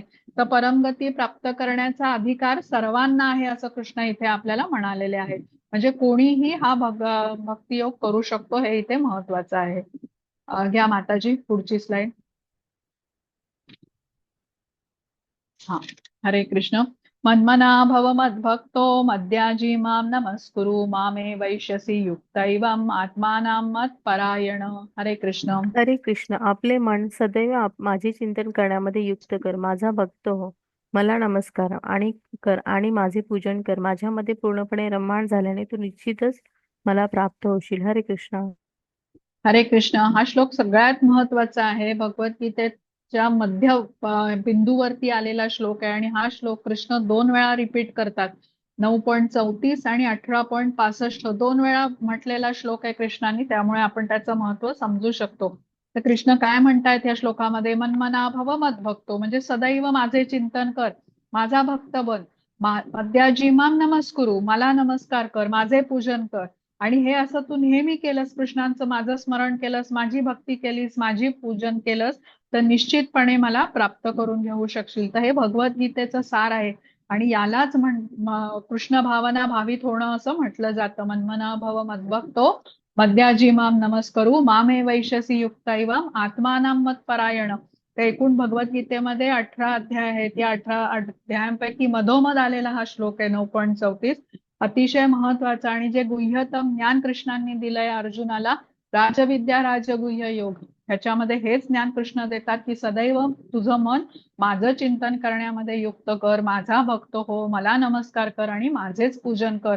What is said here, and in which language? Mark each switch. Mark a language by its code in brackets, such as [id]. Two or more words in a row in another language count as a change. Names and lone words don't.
[mr] तर परमगती प्राप्त करण्याचा अधिकार सर्वांना आहे असं कृष्ण इथे आपल्याला म्हणालेले आहेत. म्हणजे कोणीही हा भक्तियोग करू शकतो, हे इथे महत्वाचं आहे. घ्या माताजी पुढची स्लाइड. हा. हरे कृष्ण. [sa] मन्मना भव मद्भक्तो मद्याजी माम नमस्कुरु मामे वैश्यसी युक्तैवम आत्मानां मत्परायण. [mr] हरे कृष्ण. हरे कृष्ण. आपले मन सदैव माझे चिंतन करण्यामध्ये युक्त कर. माझा भक्त हो. मला नमस्कार आणि माझे पूजन कर. माझ्यामध्ये पूर्णपणे रममाण झाल्याने तू निश्चितच मला प्राप्त होशील. हरे कृष्ण. हरे कृष्ण. हा श्लोक सगळ्यात महत्वाचा आहे. भगवद्गीतेच्या मध्य बिंदूवरती आलेला श्लोक आहे आणि हा श्लोक कृष्ण 2 वेळा रिपीट करतात. 9.34 आणि 18.65 2 वेळा म्हटलेला श्लोक आहे कृष्णाने, त्यामुळे आपण त्याचं महत्व समजू शकतो. तर कृष्ण काय म्हणतायत या श्लोकामध्ये? [sa] मन्मना भव मद्भक्तो, [mr] म्हणजे सदैव माझे चिंतन कर, माझा भक्त बन. [sa] मद्याजी माम नमस्कुरु, [mr] मला नमस्कार कर, माझे पूजन कर. आणि हे असं तू नेहमी केलंस, कृष्णांचं माझं स्मरण केलंस, माझी भक्ती केलीस, माझी पूजन केलंस, तर निश्चितपणे मला प्राप्त करून घेऊ शकशील. तर हे भगवद्गीतेचं सार आहे आणि यालाच कृष्ण भावना भावित होणं असं म्हटलं जातं. [sa] मन्मना भव मद्भक्तो मद्याजी माम नमस्करू मामे वैश्यसी युक्तैवम आत्मानां मत्परायण. [mr] तर एकूण भगवद्गीतेमध्ये 18 अध्याय आहेत. या 18 अध्यायांपैकी मधोमध आलेला हा श्लोक आहे 9.34. अतिशय महत्वाचा आणि जे गुह्यतम ज्ञान कृष्णांनी दिलंय अर्जुनाला, राजविद्या राजगुह्य योग, ह्याच्यामध्ये हेच ज्ञान कृष्ण देतात की सदैव तुझं मन माझं चिंतन करण्यामध्ये युक्त कर, माझा भक्त हो, मला नमस्कार कर आणि माझेच पूजन कर.